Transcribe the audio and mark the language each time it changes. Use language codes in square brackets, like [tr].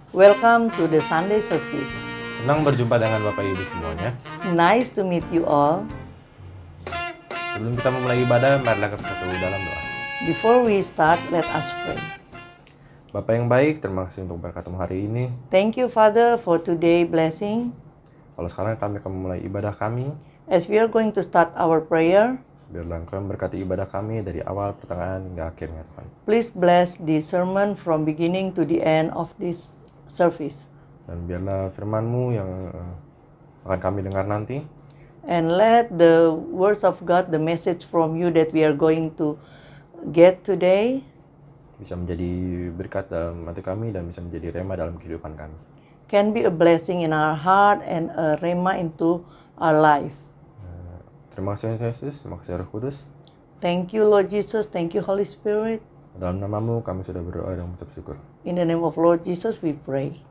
[en] Welcome to the Sunday service. [id] Senang berjumpa dengan Bapak Ibu semuanya. [en] Nice to meet you all. [id] Sebelum kita memulai ibadah, marilah kita bersatu dalam doa. [en] Before we start, let us pray. [id] Bapak yang baik, terima kasih untuk berkatmu hari ini. [en] Thank you, Father, for today blessing. [id] Kalau sekarang kami akan memulai ibadah kami, [en] As we are going to start our prayer, [id] biarlah Engkau memberkati ibadah kami dari awal, pertengahan, hingga akhirnya Tuhan. [en] please bless the sermon from beginning to the end of this service. [id] Dan biarlah firman-Mu yang akan kami dengar nanti, [en] And let the words of God, the message from you that we are going to get today, [id] bisa menjadi berkat dalam hati kami dan bisa menjadi rema dalam kehidupan kami. [en] can be a blessing in our heart and a rhema into our life. [id] Terima kasih Yesus, terima kasih Roh Kudus. [en] Thank you, Lord Jesus. Thank you, Holy Spirit. [id] Dalam nama-Mu kami sudah berdoa dan mengucap syukur. [en] In the name of Lord Jesus, we pray.